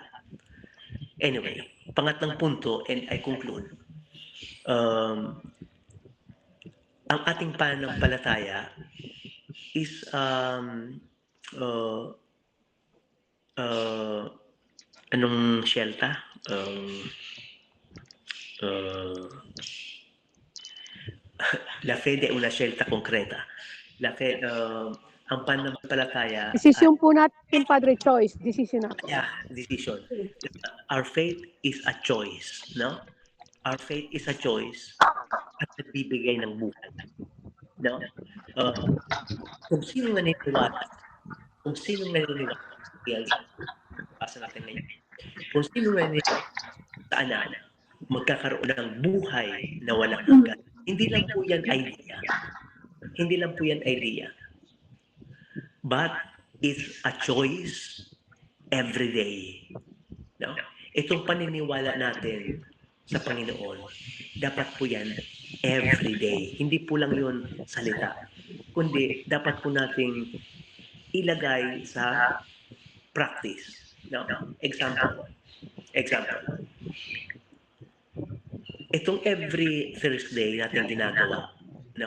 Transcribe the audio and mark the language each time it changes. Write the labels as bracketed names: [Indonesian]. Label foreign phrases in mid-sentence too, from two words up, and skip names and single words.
[Filipino] Anyway, pangatlong punto, [English] and I conclude, [Filipino] um, ang ating pananampalataya is uh, uh, anong siyelta? [Italian] Uh, la fede è una scelta concreta. [Filipino] Ang pananampalataya ay Desisyon po natin, Padre, choice. Decision ako. [English] decision. Our faith is a choice, no? Our faith is a choice [Filipino] at nagbibigay ng buhay, no? Kung sino naniniwala, kung sino naniniwala, basa natin ngayon. Kung sino naniniwala saan na magkakaroon ng buhay na walang hanggan. Hindi lang po yan idea. Hindi lang po yan idea. [English] But it's a choice every day. [Filipino] No? Itong paniniwala natin sa Panginoon, dapat po yan [English] every day. [Filipino] Hindi po lang yun salita. Kundi dapat po nating ilagay sa practice. No? Example. Itong [English] every Thursday [Filipino] natin ginagawa, no?